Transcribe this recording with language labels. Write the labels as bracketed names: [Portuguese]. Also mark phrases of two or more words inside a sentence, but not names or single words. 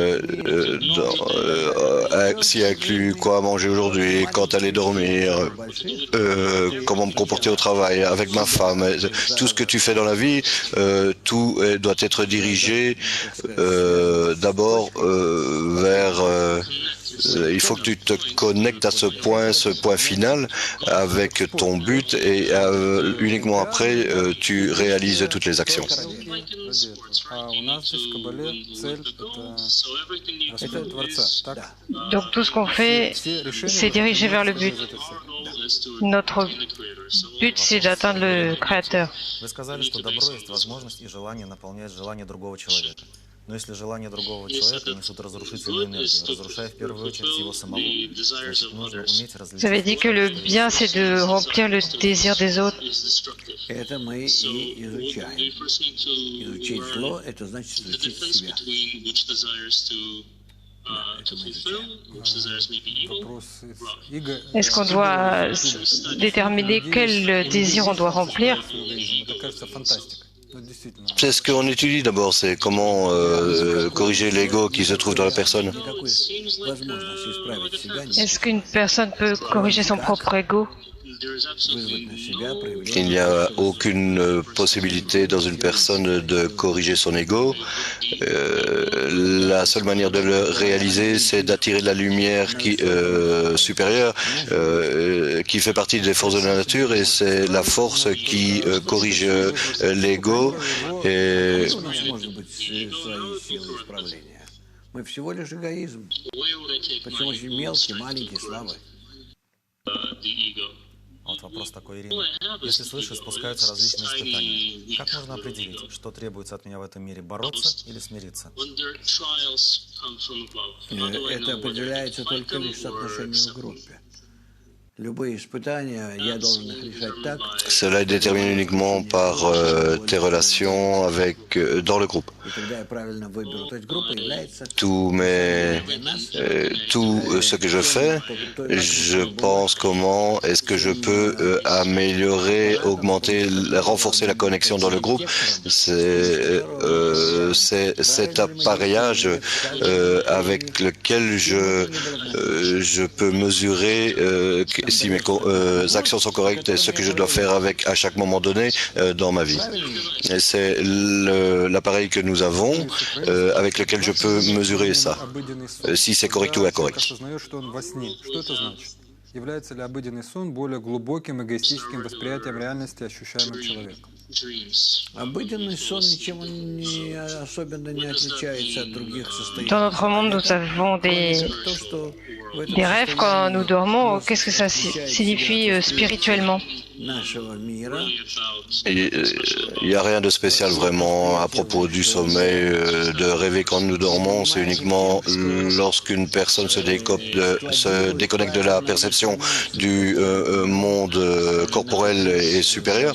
[French] s'y inclut quoi manger aujourd'hui, quand aller dormir, comment me comporter au travail, avec ma femme, tout ce que tu fais dans la vie, tout doit être dirigé d'abord vers il faut que tu te connectes à ce point final avec ton but et uniquement après tu réalises toutes les actions. [Russian] А у нас здесь в Каббале цель — это распять Творца. Так? [French] Donc tout ce qu'on fait, [Russian] Все решения [French] c'est diriger vers le but. [Russian] из этой цели. [French] Notre but, c'est d'atteindre le Créateur. [Russian] Вы сказали, что добро есть возможность и желание наполнять желание другого человека. Но если желания другого человека несут разрушительную энергию, разрушая в первую очередь его самого, значит, нужно уметь [French] Vous avez dit [Russian] различить. [French] que le bien, c'est de remplir le désir des autres. [Russian] Это мы и изучаем. Изучить зло — это значит изучить себя. Это мы изучаем. Вопрос эго. [French] Est-ce qu'on doit déterminer quel désir on doit remplir? [Russian] Это кажется фантастикой. Ну, действительно. [French] C'est ce qu'on étudie d'abord, c'est comment corriger l'ego qui se trouve dans la personne. [Russian] Никакой возможности исправить себя нет. [French] Est-ce qu'une personne peut corriger son propre ego? [Russian] Вызвать на себя проявление. [French] Il n'y a aucune possibilité dans une personne de corriger son ego. La seule manière de le réaliser, c'est d'attirer la lumière supérieure qui fait partie des forces de la nature et c'est la force qui corrige l'ego. Et [Russian] У нас может быть свои силы исправления. Мы всего лишь эгоизм. Причем очень мелкий, маленький, слабый. Вот вопрос такой, Ирина. Если свыше спускаются различные испытания, как можно определить, что требуется от меня в этом мире, бороться или смириться? Это определяется только лишь соотношением в группе. Любые испытания, я должен их решать так, [French] cela est déterminé uniquement par tes relations dans le groupe. tout ce que je fais, je pense comment est-ce que je peux améliorer, augmenter, renforcer la connexion dans le groupe. C'est cet appareillage avec lequel je peux mesurer si mes actions sont correctes et ce que je dois faire avec à chaque moment donné dans ma vie. C'est l'appareil que nous avons avec lequel je peux mesurer ça, si c'est correct ou incorrect. [Russian] Является ли обыденный сон более глубоким эгоистическим восприятием реальности, ощущаемым человеком? Обыденный сон ничем не особенно не отличается от других состояний. [French] Dans notre monde, nous avons des rêves quand nous dormons. Qu'est-ce que ça signifie spirituellement? Il n'y a rien de spécial vraiment à propos du sommeil, de rêver quand nous dormons. C'est uniquement lorsqu'une personne se déconnecte de la perception du monde corporel et supérieur.